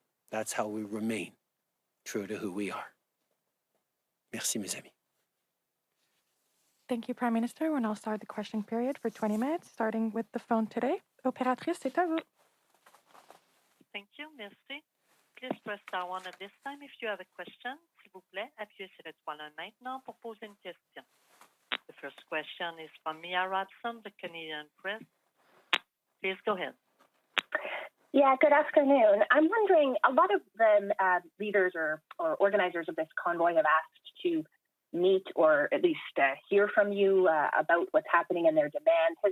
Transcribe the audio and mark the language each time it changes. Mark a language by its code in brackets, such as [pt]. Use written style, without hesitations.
[en] That's how we remain true to who we are. [fr] Merci, mes amis. [en] Thank you, Prime Minister. We'll now start the question period for 20 minutes, starting with the phone today. [fr] Opératrice, c'est à vous. [en] Thank you, merci. Please press star one at this time if you have a question. [fr] S'il vous plaît, appuyez sur l'étoile 1 maintenant pour poser une question. [en] The first question is from Mia Robson, the Canadian Press. Please go ahead. Yeah, good afternoon. I'm wondering, a lot of the leaders or organizers of this convoy have asked to meet or at least hear from you about what's happening in their demand.